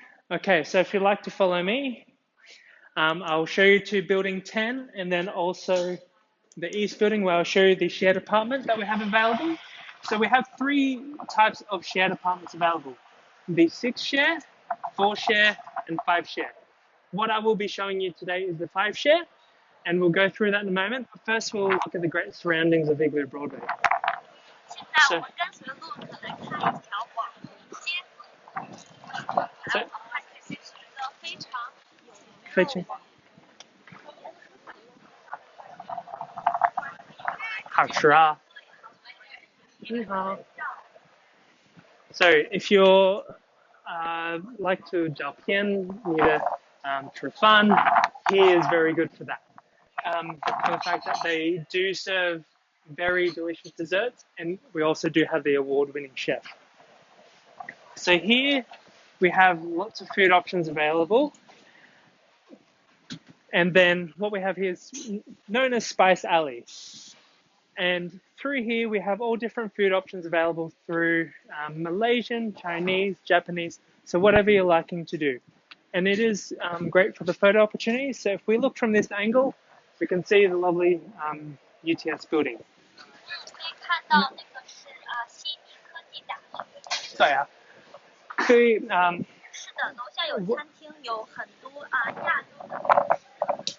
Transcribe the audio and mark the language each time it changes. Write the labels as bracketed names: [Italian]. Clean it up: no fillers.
[English] Okay, so if you'd like to follow me, I'll show you to building 10 and then also the east building where I'll show you the shared apartment that we have available. So we have 3 types of shared apartments available. The 6 share, 4 share, and 5 share. What I will be showing you today is the 5 share, and we'll go through that in a moment. But first, we'll look at the great surroundings of Igloo Broadway. [Chinese] 现在我们跟随路人来看一条网红街，然后它其实是一个非常有名的网。好吃啊！你好。 [English] So if you're like to [Chinese] 照片你的吃饭, [English] here is very good for that. For the fact that they do serve very delicious desserts, and we also do have the award-winning chef. So here we have lots of food options available. And then what we have here is known as Spice Alley. And through here, we have all different food options available through Malaysian, Chinese, Japanese, so whatever you're liking to do. And it is great for the photo opportunities. So if we look from this angle, we can see the lovely UTS building. [Chinese] 可以看到那个是悉尼科技大学。对啊，所以是的，楼下有餐厅，有很多亚洲的。